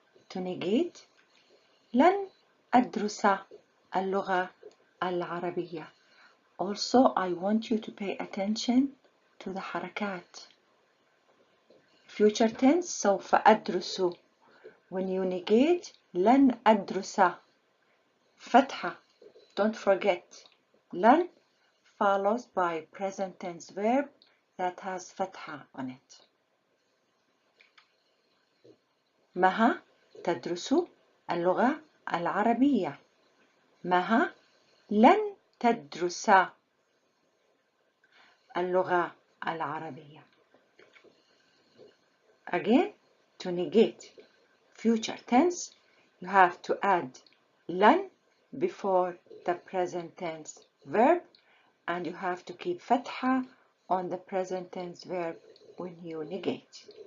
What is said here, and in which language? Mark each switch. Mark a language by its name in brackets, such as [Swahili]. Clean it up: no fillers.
[English] To negate [Arabic] لن أدرس اللغة العربية. [English] Also, I want you to pay attention to the حركات. Future tense [Arabic] سوف أدرس. [English] When you negate [Arabic] لن أدرس فتحة. [English] Don't forget لن follows by present tense verb that has فتحة on it. [Arabic] مها تدرس اللغة العربية. مها لن تدرس اللغة العربية. [English] Again, to negate future tense, you have to add لن before the present tense verb, and you have to keep فتحة on the present tense verb when you negate.